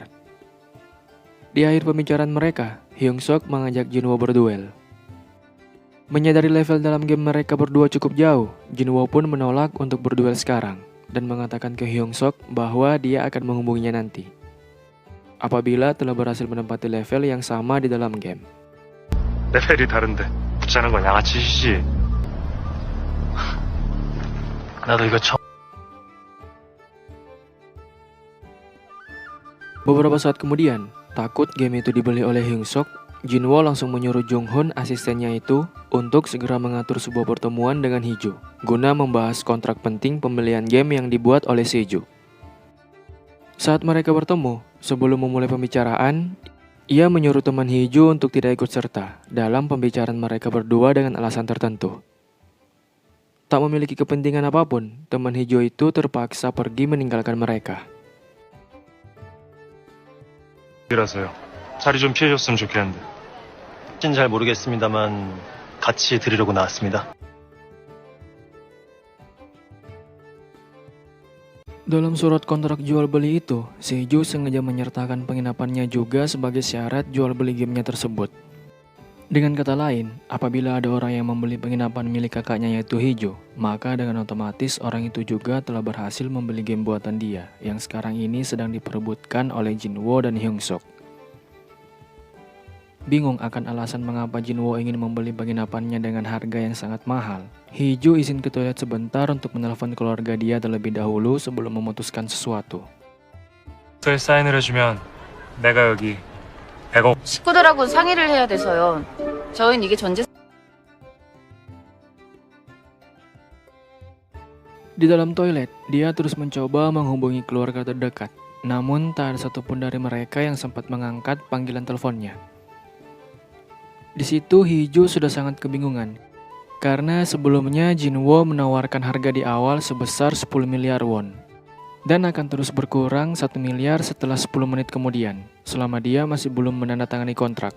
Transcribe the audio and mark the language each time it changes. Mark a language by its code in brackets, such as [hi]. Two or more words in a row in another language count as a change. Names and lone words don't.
[id] Di akhir pembicaraan mereka, Hyung-sok mengajak Jinwoo berduel. Menyadari level dalam game mereka berdua cukup jauh, Jinwoo pun menolak untuk berduel sekarang dan mengatakan ke Hyung-sok bahwa dia akan menghubunginya nanti apabila telah berhasil menempati level yang sama di dalam game. [ko] 레벨이 다른데 붙자는 건 양아치 짓이지. 나도 이거 처음. [id] Beberapa saat kemudian, takut game itu dibeli oleh Hyung-sok, Jinwoo langsung menyuruh Jung-hoon, asistennya itu, untuk segera mengatur sebuah pertemuan dengan Hee-ju, guna membahas kontrak penting pembelian game yang dibuat oleh Seo. Saat mereka bertemu, sebelum memulai pembicaraan, ia menyuruh teman Hee-ju untuk tidak ikut serta dalam pembicaraan mereka berdua dengan alasan tertentu. Tak memiliki kepentingan apapun, teman Hee-ju itu terpaksa pergi meninggalkan mereka. [ko] 이라서요. 자리 좀 피해줬으면 좋겠는데. 잘 모르겠습니다만 같이 드리려고 나왔습니다. [id] Dalam surat kontrak jual beli itu, Seo sengaja menyertakan penginapannya juga sebagai syarat jual beli gamenya tersebut. Dengan kata lain, apabila ada orang yang membeli penginapan milik kakaknya yaitu Hee-ju, maka dengan otomatis orang itu juga telah berhasil membeli game buatan dia yang sekarang ini sedang diperebutkan oleh Jinwoo dan Hyung-sok. Bingung akan alasan mengapa Jinwoo ingin membeli penginapannya dengan harga yang sangat mahal, Hee-ju izin ke toilet sebentar untuk menelpon keluarga dia terlebih dahulu sebelum memutuskan sesuatu. [ko] 사인을 해주면 내가 여기 100억. 식구들하고 상의를 해야 돼서요. 저희는 이게 전제. [id] Di dalam toilet, dia terus mencoba menghubungi keluarga terdekat, namun tak ada satupun dari mereka yang sempat mengangkat panggilan teleponnya. Di situ Hee-ju sudah sangat kebingungan, karena sebelumnya Jinwoo menawarkan harga di awal sebesar 10 miliar won, dan akan terus berkurang 1 miliar setelah 10 menit kemudian, selama dia masih belum menandatangani kontrak.